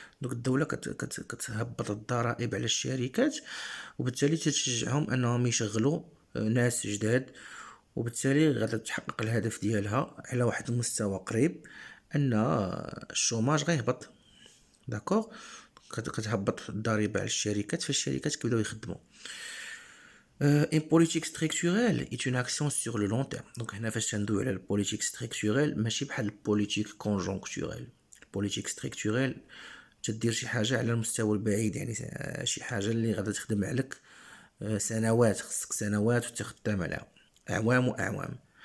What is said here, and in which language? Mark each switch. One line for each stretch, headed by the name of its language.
Arabic: دونك الدوله كتهبط الضرائب على الشركات، وبالتالي تشجعهم انهم يشغلوا ناس جداد، وبالتالي غادا تحقق الهدف ديالها على واحد المستوى قريب ان الشوماج غيهبط. داكوغ، كتهبط الضريبه على الشركات فالشركات كيبداو يخدموا.
French: Une politique structurelle est une action sur le long terme.
Arabic: Donc هنا فاش تندوي على البوليتيك ستركتوريل ماشي بحال البوليتيك كونجونكتوريل. البوليتيك ستركتوريل تدير شي حاجه على المستوى البعيد، يعني شي حاجه اللي غادا تخدم عليك سنوات، خصك سنوات وتخدم عليها، اعوام واعوام.